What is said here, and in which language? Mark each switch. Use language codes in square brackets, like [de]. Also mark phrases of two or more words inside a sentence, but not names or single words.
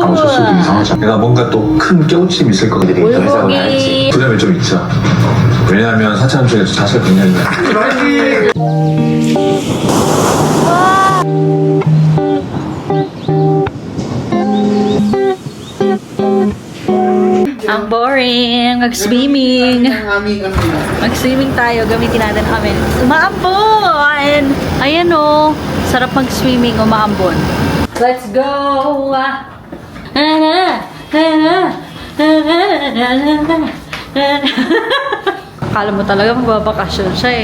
[ko] 줬어도 이상하지 않아. 내가 뭔가 또 큰 깨우침이 있을 것 같아. 물고기. 두려움이 좀 있죠. 왜냐하면 사찰 중에서 자세가 굉장히 [tl] Ang boring. Mag-swimming. Mag-swimming tayo. Gamitin natin kami. Umaambon! Ayan o. Sarap mag-swimming. Umaambon. [en] Let's go! [tl] Akala mo talaga magbabakasyon siya eh.